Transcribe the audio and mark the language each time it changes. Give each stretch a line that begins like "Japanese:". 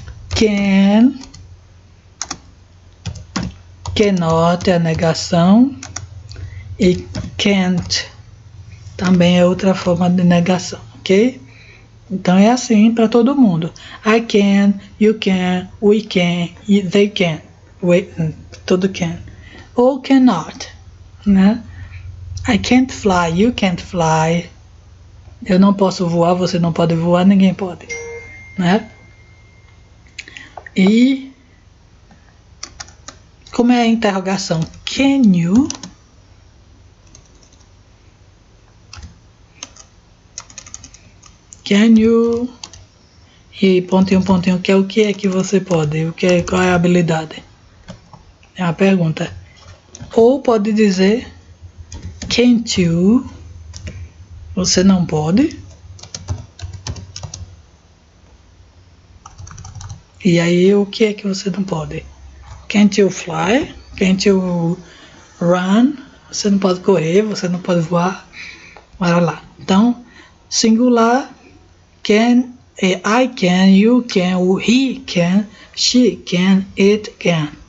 Portuguese: Can, cannot é a negação e can't também é outra forma de negação, ok? Então é assim para todo mundo.
English: I can, you can, we can, they can, tudo can. Ou cannot, né? I can't fly, you can't fly.
Portuguese: Eu não posso voar, você não pode voar, ninguém pode, né? E como é a interrogação?
English: Can you? Can you?
Portuguese: E pontinho, que é o que é que você pode? Qual é a habilidade? É uma pergunta. Ou pode dizer can't you? Você não pode? E aí, o que é que você não pode?
English: Can't you fly? Can't you run?
Portuguese: Você não pode correr, você não pode voar. Bora lá. Então, singular,
English: can, I can, you can, he can, she can, it can.